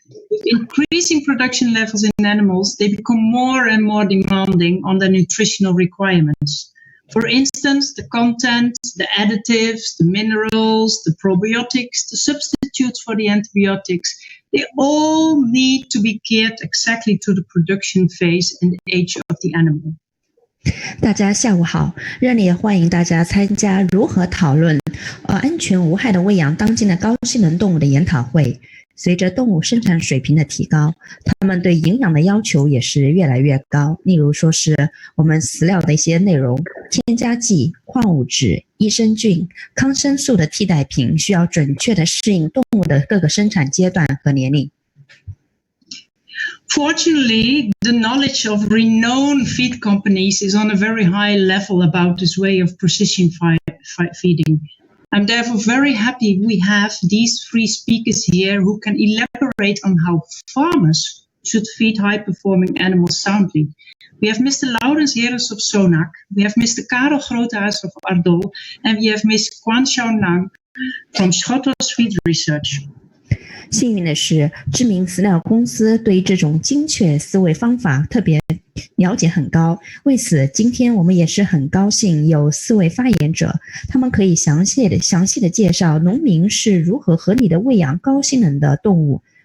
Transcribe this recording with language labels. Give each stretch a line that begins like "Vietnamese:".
English: With increasing production levels in animals, they become more and more demanding on their nutritional requirements. For instance, the content, the additives, the minerals, the probiotics, the substitutes for the antibiotics, they all need to be catered exactly to the production phase and the age of the animal.
Chinese: 大家下午好，热烈欢迎大家参加如何讨论安全无害的喂养当今的高性能动物的研讨会。随着动物生产水平的提高，它们对营养的要求也是越来越高。例如说是我们饲料的一些内容，添加剂、矿物质、益生菌、抗生素的替代品需要准确地适应动物的各个生产阶段和年龄。
English: Fortunately, the knowledge of renowned feed companies is on a very high level about this way of precision feeding. I'm therefore very happy we have these three speakers here who can elaborate on how farmers should feed high-performing animals soundly. We have Mr. Laurens Heres of Sonac, we have Mr. Karel Grotehuis of Ardol, and we have Ms. Quan Xiaonang from Schottos Feed Research.
Chinese: 幸运的是，知名饲料公司对这种精确思维方法特别了解很高。为此，今天我们也是很高兴有4位发言者，他们可以详细的介绍农民是如何合理的喂养高性能的动物。